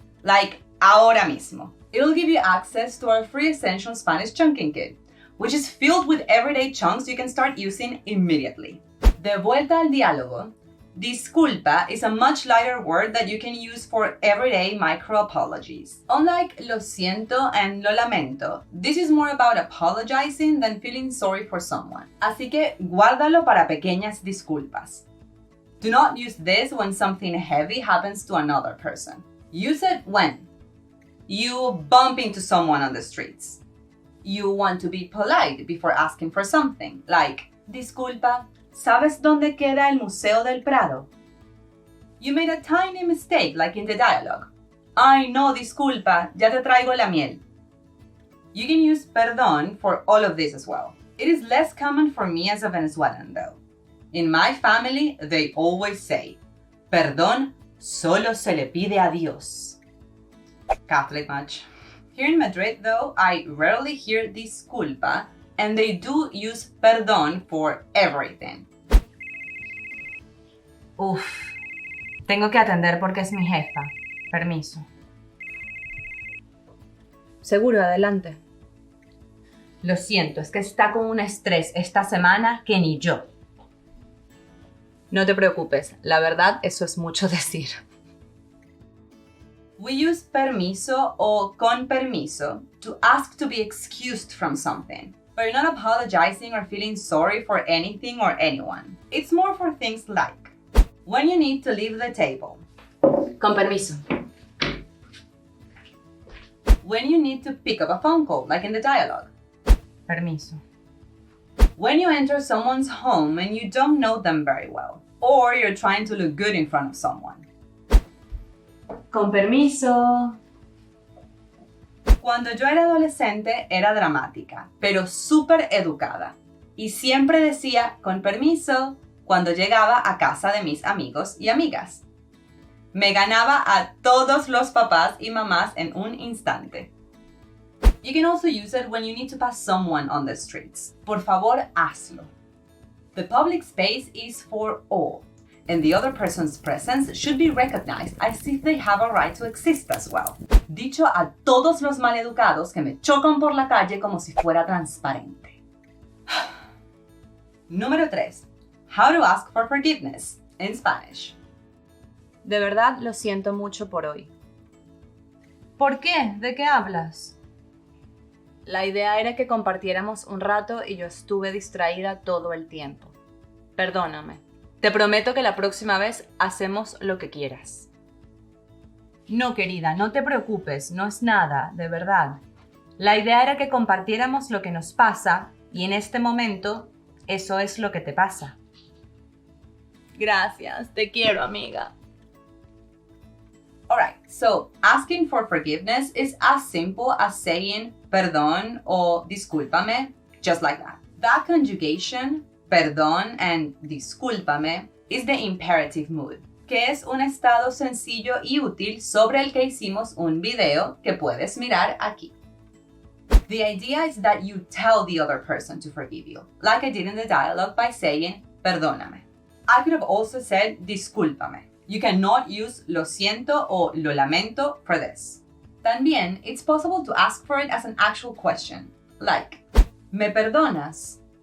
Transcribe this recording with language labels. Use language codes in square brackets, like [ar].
[en] Like, [es] ahora mismo. [en] It'll give you access to our free Essential Spanish Chunking Kit, which is filled with everyday chunks you can start using immediately. [es] De vuelta al diálogo. [en] Disculpa is a much lighter word that you can use for everyday micro-apologies. Unlike lo siento and lo lamento, this is more about apologizing than feeling sorry for someone. [es] Así que guárdalo para pequeñas disculpas. [en] Do not use this when something heavy happens to another person. Use it when you bump into someone on the streets. You want to be polite before asking for something, like, [es] disculpa, ¿sabes dónde queda el Museo del Prado? [en] You made a tiny mistake, like in the dialogue. [es] Ay, no, disculpa, ya te traigo la miel. [en] You can use perdón for all of this as well. It is less common for me as a Venezuelan, though. In my family, they always say, [es] perdón solo se le pide a Dios. [en] Catholic much. Here in Madrid, though, I rarely hear disculpa, and they do use perdón for everything. [es] Uf, tengo que atender porque es mi jefa. Permiso. Seguro, adelante. Lo siento, es que está con un estrés esta semana que ni yo. No te preocupes, la verdad eso es mucho decir. [en] We use permiso o con permiso to ask to be excused from something, but you're not apologizing or feeling sorry for anything or anyone. It's more for things like when you need to leave the table, [es] Con permiso. [en] when you need to pick up a phone call, like in the dialogue, [es] Permiso. [en] when you enter someone's home and you don't know them very well, or you're trying to look good in front of someone. [es] Con permiso. Cuando yo era adolescente era dramática, pero súper educada, y siempre decía con permiso cuando llegaba a casa de mis amigos y amigas. Me ganaba a todos los papás y mamás en un instante. [en] You can also use it when you need to pass someone on the streets. [es] Por favor, hazlo. [en] The public space is for all, and the other person's presence should be recognized as if they have a right to exist as well. [es] Dicho a todos los maleducados que me chocan por la calle como si fuera transparente. Número 3. [en] How to ask for forgiveness in Spanish. [es] De verdad lo siento mucho por hoy. ¿Por qué? ¿De qué hablas? La idea era que compartiéramos un rato y yo estuve distraída todo el tiempo. Perdóname. Te prometo que la próxima vez hacemos lo que quieras. No, querida, no te preocupes, no es nada, de verdad. La idea era que compartiéramos lo que nos pasa y en este momento eso es lo que te pasa. Gracias, te quiero, amiga. [en] Alright, so asking for forgiveness is as simple as saying perdón o discúlpame, just like that. That conjugation, perdón and discúlpame, is the imperative mood, [es] que es un estado sencillo y útil sobre el que hicimos un video que puedes mirar aquí. [en] The idea is that you tell the other person to forgive you, like I did in the dialogue by saying perdóname. I could have also said discúlpame. You cannot use lo siento o lo lamento for this. También, it's possible to ask for it as an actual question, like, [es] ¿me perdonas?